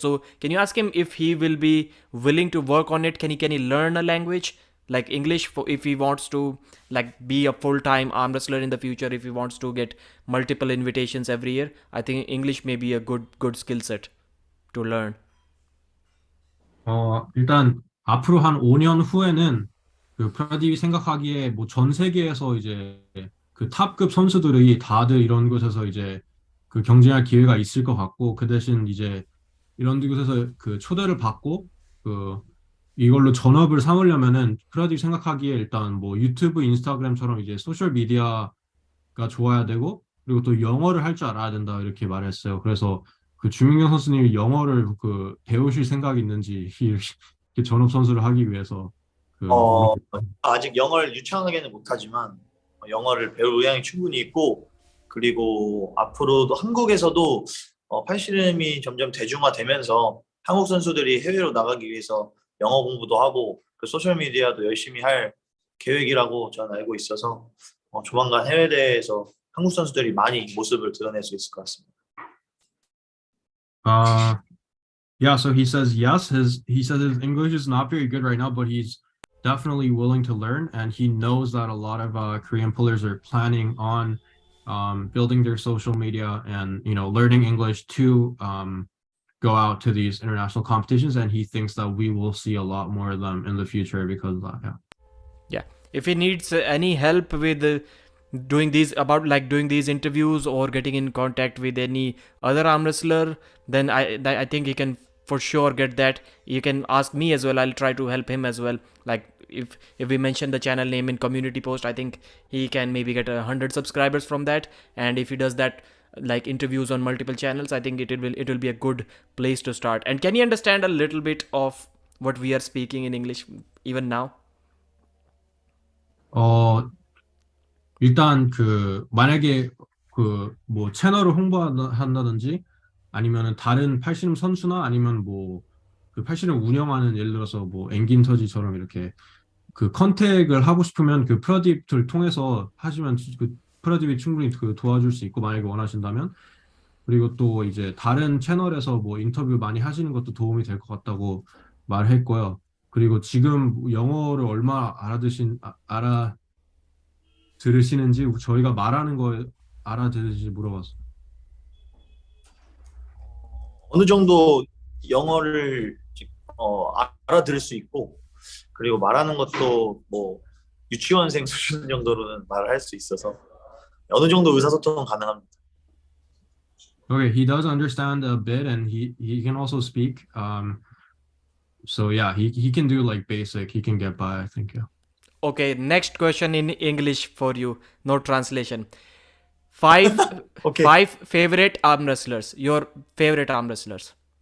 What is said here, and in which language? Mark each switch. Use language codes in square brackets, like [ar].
[en] So can you ask him if he will be willing to work on it? Can he learn a language like English if he wants to be a full-time arm wrestler in the future, if he wants to get multiple invitations every year? I think English may be a good skill set to learn. [ko] 일단 앞으로 한 5년 후에는 프라딥이 생각하기에 뭐 전 세계에서 이제 탑급 선수들이 다들 이런 곳에서 이제 경쟁할 기회가 있을 것 같고, 그 대신 이제 이런 곳에서 초대를 받고 이걸로 전업을 삼으려면은 프라딥이 생각하기에 일단 뭐 유튜브, 인스타그램처럼 이제 소셜 미디어가 좋아야 되고, 그리고 또 영어를 할 줄 알아야 된다, 이렇게 말했어요. 그래서 주민경 선수님이 영어를 배우실 생각이 있는지, 이렇게 전업 선수를 하기 위해서 아직 영어를 유창하게는 못하지만 영어를 배울 의향이 충분히 있고, 그리고 앞으로도 한국에서도 팔씨름이 점점 대중화되면서 한국 선수들이 해외로 나가기 위해서 영어 공부도 하고 소셜 미디어도 열심히 할 계획이라고 저는 알고 있어서 조만간 해외 대회에서 한국 선수들이 많이 모습을 드러낼 수 있을 것 같습니다. [en] Yeah, so he says yes. He says his English is not very good right now, but he's definitely willing to learn, and he knows that a lot of Korean pullers are planning on building their social media and learning English to go out to these international competitions, and he thinks that we will see a lot more of them in the future because of that. Yeah. if he needs any help with doing these interviews or getting in contact with any other arm wrestler, then I think he can for sure get that. You can ask me as well. I'll try to help him as well. Like if we mention the channel name in community post, I think he can maybe get 100 subscribers from that. And if he does that like interviews on multiple channels, I think it will be a good place to start. And can you understand a little bit of what we are speaking in English even now? [ko] 어, 일단 만약에 뭐 채널을 홍보한다든지 아니면은 다른 팔씨름 선수나 아니면 뭐 그 팔씨름 운영하는 예를 들어서 뭐 앵긴터지처럼 이렇게 그 컨택을 하고 싶으면 그 프로딥을 통해서 하시면 그 프로딥이 충분히 도와줄 수 있고 만약에 원하신다면 그리고 또 이제 다른 채널에서 뭐 인터뷰 많이 하시는 것도 도움이 될 것 같다고 말했고요. 그리고 지금 영어를 얼마 알아들으시는지 저희가 말하는 거 알아들으시는지 물어봤어요. 어느 정도 영어를 알아들을 수 있고 그리고 말하는 것도 뭐 유치원생 수준 정도로는 말을 할 수 있어서 어느 정도 의사소통은 가능합니다. [en] Okay, he does understand a bit and he can also speak. So yeah, he can do like basic, he can get by, I think, yeah. Okay, next question in English for you, no translation. Five Okay. five favorite arm wrestlers. Your favorite arm wrestlers.